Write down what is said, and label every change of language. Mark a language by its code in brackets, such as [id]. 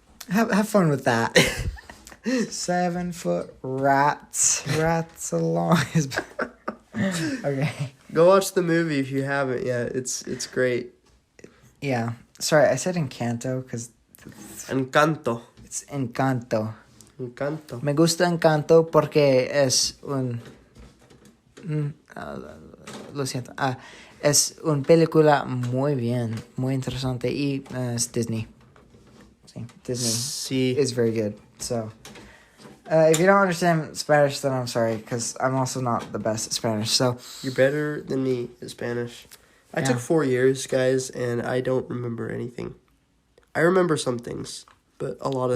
[en] Have fun with that. 7 foot rats. Rats along his. Okay. Go watch the movie if you haven't yet. It's great. Yeah. Sorry, I said Encanto because Encanto. it's Encanto. Encanto. [es] Me gusta Encanto porque es lo siento. Es una película muy bien, muy interesante y es Disney. Sí, Disney [en] See. is very good. So, if you don't understand Spanish, then I'm sorry because I'm also not the best at Spanish. So, You're better than me at Spanish. I took 4 years, guys, and I don't remember anything. I remember some things, but a lot of